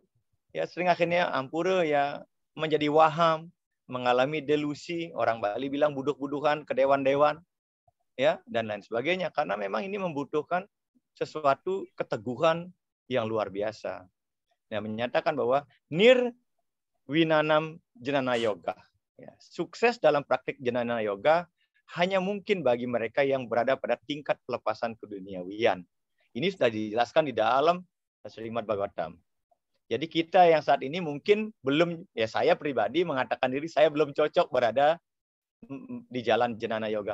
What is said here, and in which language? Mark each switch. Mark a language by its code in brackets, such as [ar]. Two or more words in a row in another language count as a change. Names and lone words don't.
[id] Ya, sering akhirnya ampura ya menjadi waham, mengalami delusi, orang Bali bilang buduk-budukan ke dewan-dewan, ya, dan lain sebagainya. Karena memang ini membutuhkan sesuatu keteguhan yang luar biasa. Nah, menyatakan bahwa nirwinanam jnana yoga, ya, sukses dalam praktik jnana yoga hanya mungkin bagi mereka yang berada pada tingkat pelepasan keduniawian. Ini sudah dijelaskan di dalam Srimad Bhagavatam. Jadi kita yang saat ini mungkin belum, ya saya pribadi mengatakan diri saya belum cocok berada di jalan jnana yoga.